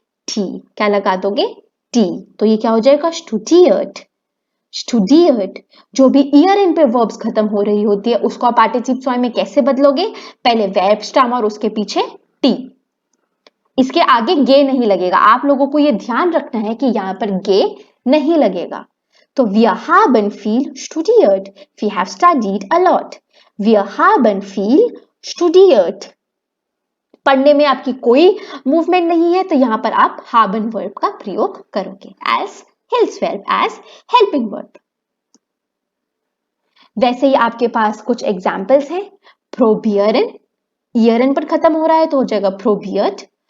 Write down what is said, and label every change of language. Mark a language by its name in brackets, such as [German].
[Hindi] T. क्या लगा दोगे? टी. तो ये क्या हो जाएगा? स्टूडियर्ड. स्टूडियर्ड. जो भी ईयरन पे वर्ब्स खत्म हो रही होती है उसको आप पार्टिसिप स्वाय में कैसे बदलोगे? पहले वर्ब स्टैम और उसके पीछे टी. इसके आगे गे नहीं लगेगा. आप लोगों को ये ध्यान रखना है कि यहां पर गे नहीं लगेगा. [English] तो [German] wir haben viel studiert. [English] We have studied a lot. [German] Wir haben viel studiert. [Hindi] पढ़ने में आपकी कोई मूवमेंट नहीं है तो यहां पर आप haben वर्ब का प्रयोग करोगे as hills verb, as helping verb. वैसे ही आपके पास कुछ एग्जाम्पल्स हैं. प्रोबियरन, ईयरन पर खत्म हो रहा है तो हो जाएगा प्रोबियर्ड.